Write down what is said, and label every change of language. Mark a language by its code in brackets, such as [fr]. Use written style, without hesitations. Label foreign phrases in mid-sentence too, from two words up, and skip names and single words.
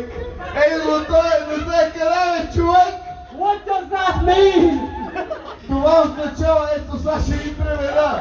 [bg] Ей, но той е не знае къде бе, човек! [en] What does that mean? [bg] Това означава, ето сега ще ви преведа!